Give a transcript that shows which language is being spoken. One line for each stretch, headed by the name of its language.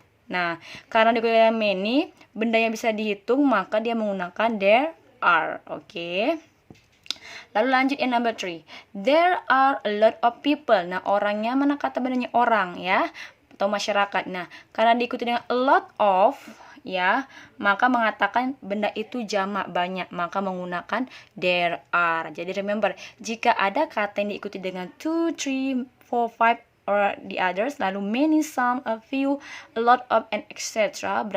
Indonesian: Nah, karena dikuliah many, benda yang bisa dihitung, maka dia menggunakan there are. Oke. Lalu lanjut yang number 3.
English: There are a lot of people.
Indonesian: Nah, orangnya mana kata bendanya orang ya, atau masyarakat. Nah, karena diikuti dengan a lot of ya, maka mengatakan benda itu jamak banyak, maka menggunakan there are. Jadi remember, jika ada kata yang diikuti dengan 2, 3, 4, 5 or the others, lalu
English: many, some, a few, a lot of, and etc.